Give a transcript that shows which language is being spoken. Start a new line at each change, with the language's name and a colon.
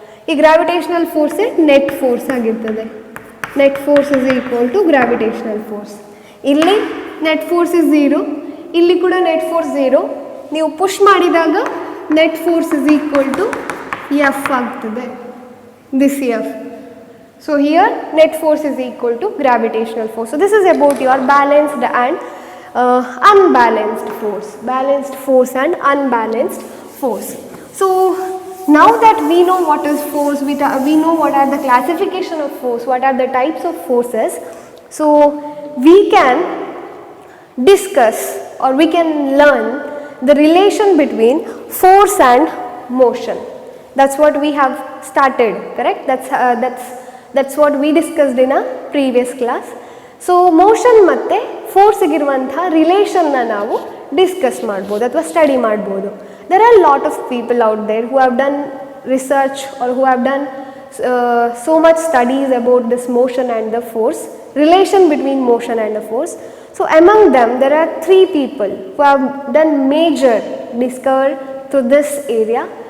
Kannada: ಈ gravitational ಫೋರ್ಸೇ
English: Net force ಆಗಿರ್ತದೆ. Net force is equal to gravitational force.
Kannada: ಇಲ್ಲಿ net force is 0, ಇಲ್ಲಿ ಕೂಡ ನೆಟ್ ಫೋರ್ಸ್ 0. ನೀವು ಪುಷ್ ಮಾಡಿದಾಗ
English: net force is equal to F
Kannada: ಆಗ್ತದೆ, this F.
English: So here net force is equal to gravitational force. So this is about your balanced and unbalanced force. Balanced force and unbalanced force. So now that we know what is force, we know what are the classification of force, what are the types of forces. So we can discuss or we can learn the relation between force and motion. That's what we have started, correct? That's what we discussed in a previous class.
Kannada: So motion ಮತ್ತೆ force ಇಗಿರುವಂತಹ relation ನಾವು discuss ಮಾಡ್ಬೋದು ಅಥವಾ study ಮಾಡ್ಬೋದು.
English: There are a lot of people out there who have done research or who have done so much studies about this motion and the force, relation between motion and the force. So among them there are 3 people who have done major discovery to this area.